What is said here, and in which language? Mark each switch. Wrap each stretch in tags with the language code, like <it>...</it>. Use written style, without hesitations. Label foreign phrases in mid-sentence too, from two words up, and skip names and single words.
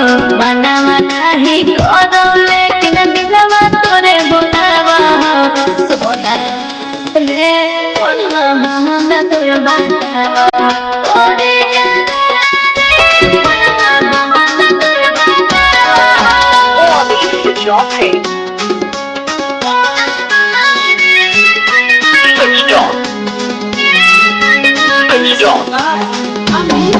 <bho>मनवा नहीं करो लेकिन दिलवा तोरे बोलावा हो। सोना रे फुलवा महंग तोर बतावा हो। फुलवा महंग तोर बतावा हो।</bho> <en>Or please switch off. Hey. Switched off. Switched off.</en>